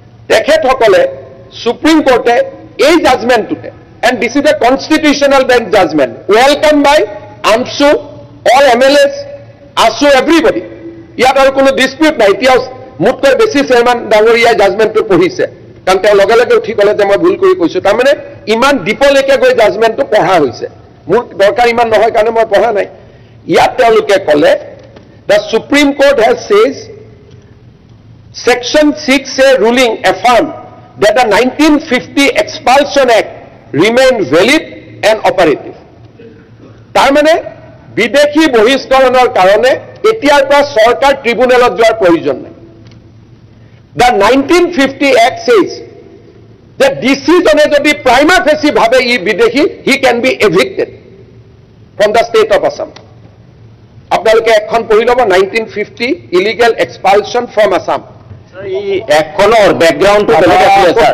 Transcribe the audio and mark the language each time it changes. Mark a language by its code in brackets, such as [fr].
[as] তেখেতসকলে সুপ্ৰিম কোৰ্টে এই জাজমেণ্টটোতে, [en] And this is a constitutional bench judgment, welcome by AASU, all MLAs, ASU, everybody. [as] ইয়াত আৰু কোনো ডিছপিউট নাই। এতিয়াও মোতকৈ বেছি চেয়াৰমেন ডাঙৰীয়াই জাজমেণ্টটো পঢ়িছে, কাৰণ তেওঁ লগে লগে উঠি ক'লে যে মই ভুল কৰি কৈছোঁ। তাৰমানে ইমান ডিপলৈকে গৈ জাজমেণ্টটো পঢ়া হৈছে। মোৰ দৰকাৰ ইমান নহয় কাৰণে মই পঢ়া নাই। ইয়াত তেওঁলোকে ক'লে [en] The supreme court has says Section 6A ruling affirmed that the 1950 Expulsion Act remained valid and operative. [as] তাৰমানে বিদেশী বহিষ্কৰণৰ কাৰণে এতিয়াৰ পৰা চৰকাৰ ট্ৰিব্যুনেলত যোৱাৰ প্ৰয়োজন নাই। [en] The 1950 Act says that DC [as] জনে যদি [en] prima facie [as] ভাবে ই বিদেশী, [en] he can be evicted from the state of Assam. [as] আপোনালোকে এখন পঢ়ি ল'ব, 1950 Illegal Expulsion from Assam. এখনৰ বেকগ্ৰাউণ্ডটো বেলেগ আছিলে স্যাৰ।